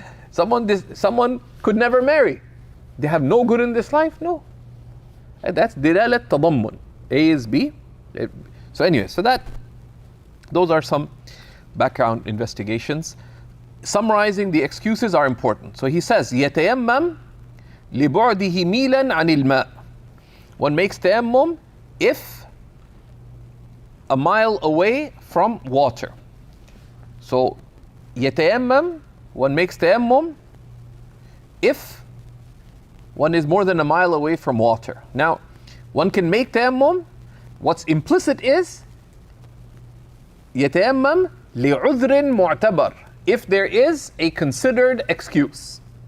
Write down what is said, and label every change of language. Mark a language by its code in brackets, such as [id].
[en] Someone could never marry. They have no good in this life? No. And that's dilalat tadammun. A is B. So anyway, those are some background investigations. Summarizing the excuses are important. So he says, [ar] يَتَيَمَّمْ لِبُعْدِهِ مِيلًا عَنِ الْمَاءِ. [en] One makes tayammum if a mile away from water. So [ar] يَتَيَمَّمْ, [en] one makes tayammum if one is more than a mile away from water. Now, one can make tayammum, what's implicit is [ar] يَتَيَمَّمْ لِعُذْرٍ مُعْتَبَرٍ, [en] if there is a considered excuse.